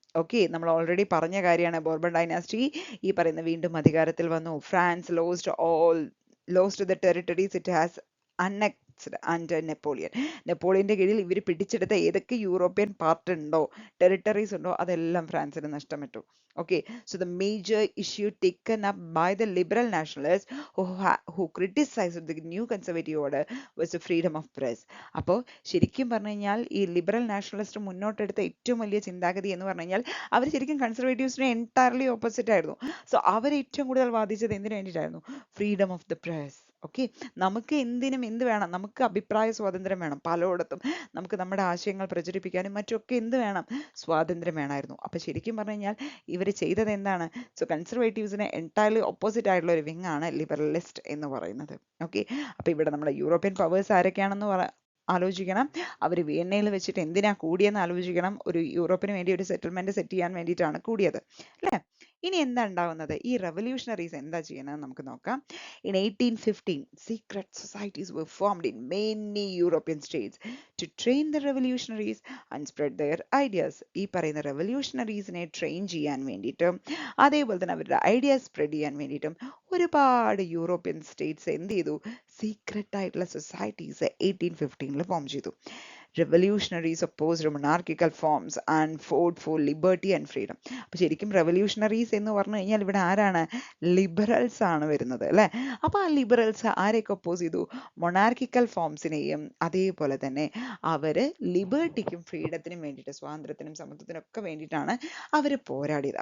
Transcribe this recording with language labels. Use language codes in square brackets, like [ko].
[ml] Okay, നമ്മൾ already പറഞ്ഞ കാര്യമാണ്. ബോർബൺ ഡൈനാസ്റ്റി ഈ പറയുന്ന വീണ്ടും അധികാരത്തിൽ വന്നു. [en] France lost the territories it has annexed under Napoleon. [ml] നെപ്പോളിയന്റെ കീഴിൽ ഇവർ പിടിച്ചെടുത്ത ഏതൊക്കെ യൂറോപ്യൻ പാർട്ട് ഉണ്ടോ, ടെറിട്ടറീസ് ഉണ്ടോ, അതെല്ലാം ഫ്രാൻസിന് നഷ്ടപ്പെട്ടു. [en] Okay, so the major issue taken up by the liberal nationalists who criticized the new conservative order was the freedom of press. [ml] അപ്പോൾ ശരിക്കും പറഞ്ഞു കഴിഞ്ഞാൽ ഈ ലിബറൽ നാഷണലിസ്റ്റ് മുന്നോട്ടെടുത്ത ഏറ്റവും വലിയ ചിന്താഗതി എന്ന് പറഞ്ഞു കഴിഞ്ഞാൽ അവർ ശരിക്കും കൺസർവേറ്റീവ്സിനെ എൻറ്റയർലി ഓപ്പോസിറ്റ് ആയിരുന്നു. സോ അവർ ഏറ്റവും കൂടുതൽ വാദിച്ചത് എന്തിനു വേണ്ടിയിട്ടായിരുന്നു? Freedom of the press. Okay, നമുക്ക് എന്തിനും എന്ത് വേണം? നമുക്ക് അഭിപ്രായ സ്വാതന്ത്ര്യം വേണം. പലയിടത്തും നമുക്ക് നമ്മുടെ ആശയങ്ങൾ പ്രചരിപ്പിക്കാനും മറ്റുമൊക്കെ എന്ത് വേണം? സ്വാതന്ത്ര്യം വേണമായിരുന്നു. അപ്പൊ ശരിക്കും പറഞ്ഞു കഴിഞ്ഞാൽ ഇവർ ചെയ്തത് എന്താണ്? സോ കൺസർവേറ്റീവ്സിന് എൻറ്റയർലി ഓപ്പോസിറ്റ് ആയിട്ടുള്ള ഒരു വിങ് ആണ് ലിബറലിസ്റ്റ് എന്ന് പറയുന്നത്. ഓക്കെ, അപ്പൊ ഇവിടെ നമ്മുടെ യൂറോപ്യൻ പവേഴ്സ് ആരൊക്കെയാണെന്ന് ആലോചിക്കണം. അവർ വിയന്നയിൽ വെച്ചിട്ട് എന്തിനാ കൂടിയെന്ന് ആലോചിക്കണം. ഒരു യൂറോപ്പിന് വേണ്ടി ഒരു സെറ്റിൽമെന്റ് സെറ്റ് ചെയ്യാൻ വേണ്ടിയിട്ടാണ് കൂടിയത്, അല്ലേ? ഇനി എന്താ ഉണ്ടാവുന്നത്? ഈ റെവല്യൂഷണറീസ് എന്താ ചെയ്യുന്നത് നമുക്ക് നോക്കാം. [en] In 1815, secret societies were formed in many European states to train the revolutionaries and spread their ideas. [ml] ഈ പറയുന്ന റെവല്യൂഷണറീസിനെ ട്രെയിൻ ചെയ്യാൻ വേണ്ടിയിട്ടും അതേപോലെ തന്നെ അവരുടെ ഐഡിയാസ് സ്പ്രെഡ് ചെയ്യാൻ വേണ്ടിയിട്ടും ഒരുപാട് യൂറോപ്യൻ സ്റ്റേറ്റ്സ് എന്ത് ചെയ്തു? സീക്രട്ട് ആയിട്ടുള്ള സൊസൈറ്റീസ് 1815 ഫോം ചെയ്തു. [en] revolutionaries opposed monarchical forms and fought for liberty and freedom. [ml] അപ്പോൾ ശരിക്കും revolutionaries എന്ന് പറഞ്ഞു കഴിഞ്ഞാൽ ഇവിടെ ആരാണ്? ലിബറൽസ് ആണ് വരുന്നത് അല്ലേ? അപ്പോൾ ആ ലിബറൽസ് ആരെയൊക്കെ ഒപ്പോസ് ചെയ്തു? മൊണാർക്കിക്കൽ ഫോംസിനെയും അതേപോലെ തന്നെ അവര് ലിബർട്ടിക്കും ഫ്രീഡത്തിനും വേണ്ടിയിട്ട്, സ്വാതന്ത്ര്യത്തിനും സമത്വത്തിനും ഒക്കെ വേണ്ടിയിട്ടാണ് അവർ പോരാടിയത്.